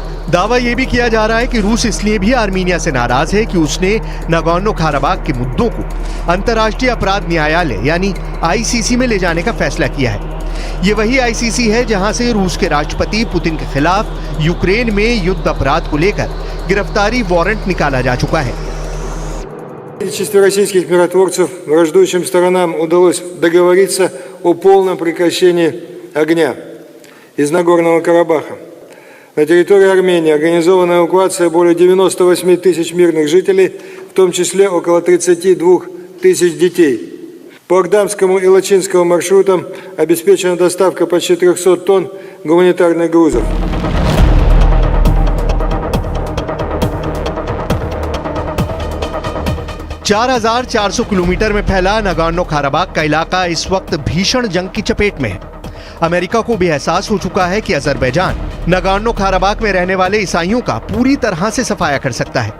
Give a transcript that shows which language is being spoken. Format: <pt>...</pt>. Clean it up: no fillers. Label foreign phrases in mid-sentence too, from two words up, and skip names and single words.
<hi>दावा यह भी किया जा रहा है कि रूस इसलिए भी आर्मीनिया से नाराज है कि उसने नागोर्नो काराबाख के मुद्दों को अंतर्राष्ट्रीय अपराध न्यायालय यानी आईसीसी में ले जाने का फैसला किया है। ये वही आईसीसी है जहां से रूस के राष्ट्रपति पुतिन के खिलाफ यूक्रेन में युद्ध अपराध को लेकर गिरफ्तारी वारंट निकाला जा चुका है।</hi> <ru>Количество российских миротворцев враждующим сторонам удалось договориться о полном прекращении огня из Нагорного Карабаха. На территории Армении организована эвакуация более 98 тысяч мирных жителей, в том числе около 32 тысяч детей. По Агдамскому и Лачинскому маршрутам обеспечена доставка почти 300 тонн гуманитарных грузов.</ru> <hi>चार 400 किलोमीटर में फैला नागोर्नो काराबाख का इलाका इस वक्त भीषण जंग की चपेट में है। अमेरिका को भी एहसास हो चुका है कि अजरबैजान नागोर्नो काराबाख में रहने वाले ईसाइयों का पूरी तरह से सफाया कर सकता है।</hi>